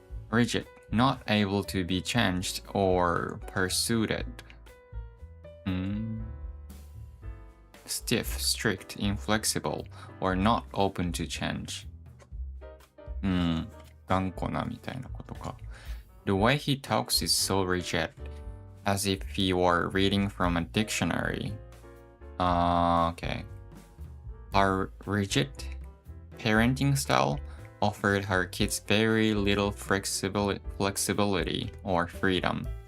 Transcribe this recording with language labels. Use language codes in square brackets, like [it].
[en] Rigid. Not able to be changed or pursued. Stiff, strict, inflexible, or not open to change. [ja] 頑固なみたいなことか。 [en] The way he talks is so rigid, as if he were reading from a dictionary. Okay. Our rigid parenting style offered her kids very little flexibility or freedom.